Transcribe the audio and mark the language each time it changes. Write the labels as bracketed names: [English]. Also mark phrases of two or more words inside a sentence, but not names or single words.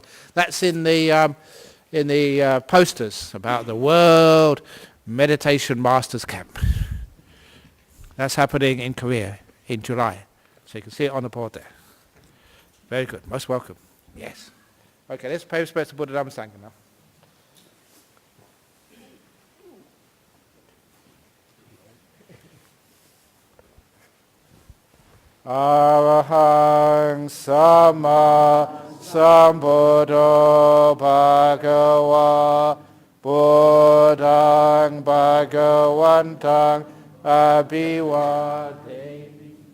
[English] That's in the posters about the World Meditation Masters Camp. That's happening in Korea in July. So you can see it on the board there. Very good. Most welcome. Yes. Okay, let's pay respects to [Pali] Buddha, Dhamma, Sangha [English] now. [Pali] Arahang Sama Sambuddho Bhagava Buddhang Bhagavantang Abhivademi